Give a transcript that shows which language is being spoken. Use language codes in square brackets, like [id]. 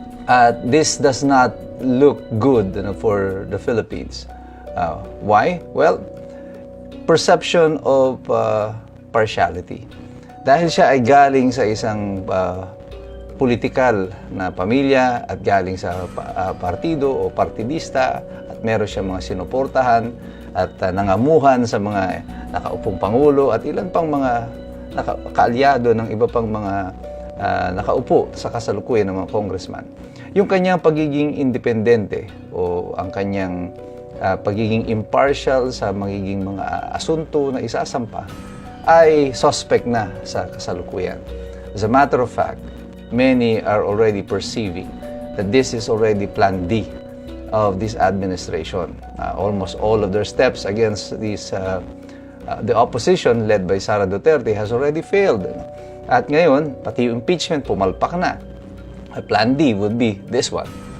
[en] At this does not look good for the Philippines. Why? Well, perception of partiality. [tl] Dahil siya ay galing sa isang politikal na pamilya at galing sa partido o partidista at meron siya mga sinuportahan at nangamuhan sa mga nakaupong pangulo at ilan pang mga kaalyado ng iba pang mga nakaupo sa kasalukuyan ng mga congressman. Yung kanyang pagiging independente o ang kanyang pagiging impartial sa magiging mga asunto na isasampa ay suspect na sa kasalukuyan. [en] As a matter of fact, many are already perceiving that this is already Plan D of this administration. Almost all of their steps against the opposition led by Sara Duterte has already failed. [tl] At ngayon, pati yung impeachment pumalpak na. [en] Plan D would be this one.